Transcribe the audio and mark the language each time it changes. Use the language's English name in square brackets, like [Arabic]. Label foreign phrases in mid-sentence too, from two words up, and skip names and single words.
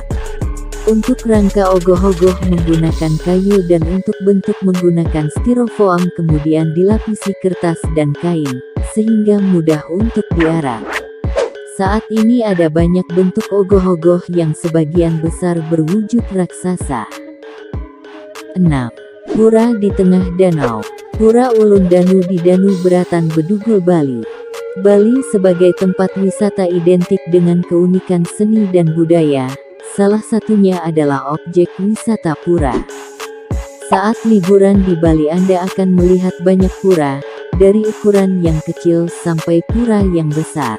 [Indonesian] Untuk rangka ogoh-ogoh menggunakan kayu dan untuk bentuk menggunakan styrofoam kemudian dilapisi kertas dan kain, sehingga mudah untuk diarak. Saat ini ada banyak bentuk ogoh-ogoh yang sebagian besar berwujud raksasa. 6. Pura di tengah danau. Pura Ulun Danu di Danu Beratan Bedugul, Bali. Bali sebagai tempat wisata identik dengan keunikan seni dan budaya. Salah satunya adalah objek wisata pura. Saat liburan di Bali Anda akan melihat banyak pura, dari ukuran yang kecil sampai pura yang besar.